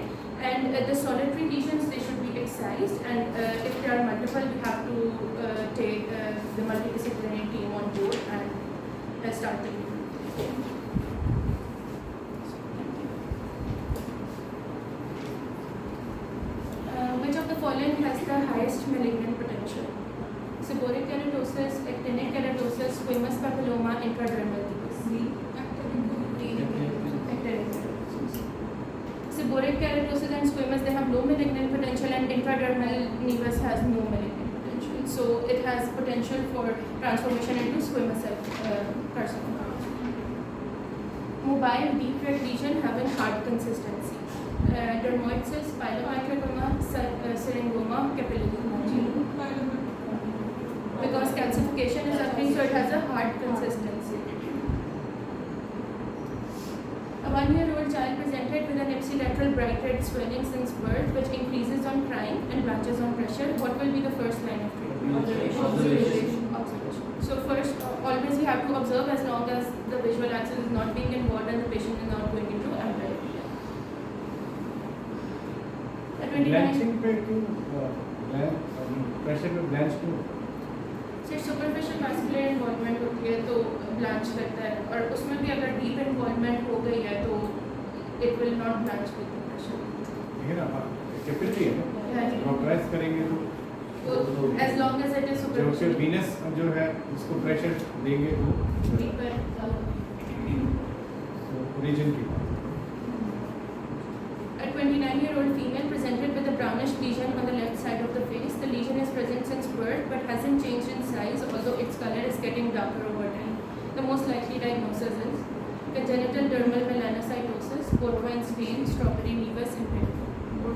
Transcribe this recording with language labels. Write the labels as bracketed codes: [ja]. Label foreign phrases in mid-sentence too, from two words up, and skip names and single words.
[en] And the solitary lesions, they should be excised, and if there are multiple, we have to take the multidisciplinary team on board and start the treatment. Which of the following has the highest malignant potential? Seborrheic keratosis, actinic keratosis, squamous papilloma, intradermal nevus. Seborrheic keratosis and squamous, they have low malignant potential, and intradermal nevus has no malignant potential. So it has potential for transformation into squamous cell carcinoma. Mobile deep red lesion having hard consistency. Dermoid cyst, pyeloicratoma, syringoma, capillary hemangioma. Because calcification is occurring, so it has a hard consistency. A 1-year-old child presented with an ipsilateral bright red swelling since birth, which increases on crying and blanches on pressure. What will be the first line of treatment? Observation. So first, always we have to observe as long as the visual axis is not being involved and the patient is not going into amblyopia. At 29, [hi] ब्लैंचिंग पे क्यों प्रेशर पे ब्लैंच क्यों? से [en] superficial vascular involvement [hi] होती है तो ब्लांच करता है, और उसमें भी अगर [en] deep involvement [hi] हो गई है तो [en] it will not blanch with the pressure. [hi] ठीक है ना, कैपिलरी है ना, प्रेस करेंगे तो [en] as long as it is [hi] जो फिर सुपरफिशियल वीनस जो है उसको प्रेशर देंगे तो डीपर. ओरिजिन की [en] A 29-year-old female presented with a brownish lesion on the left side of the face. The lesion is present since birth but hasn't changed in size, although its color is getting darker over time. The most likely diagnosis is congenital dermal melanocytosis, porcine stain, strawberry nevus imprint.